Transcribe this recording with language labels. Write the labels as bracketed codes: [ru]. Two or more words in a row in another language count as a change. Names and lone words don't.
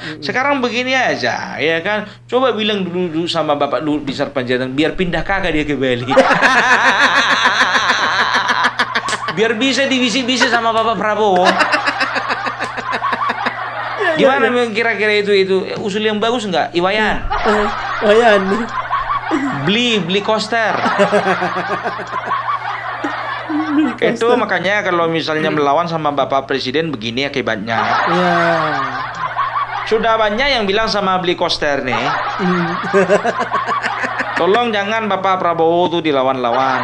[id] Sekarang begini aja, ya kan? Coba bilang dulu sama Bapak Luhut Binsar Panjaitan biar pindah kakak dia ke Bali. Biar bisa divisi-visi sama Bapak Prabowo. Gimana memang kira-kira itu usul yang bagus nggak, Iwayan? Wayan. Beli coaster. Itu makanya kalau misalnya melawan sama Bapak Presiden begini akibatnya. Iya. Sudah banyak yang bilang sama beli coaster nih. Tolong jangan Bapak Prabowo tuh dilawan-lawan.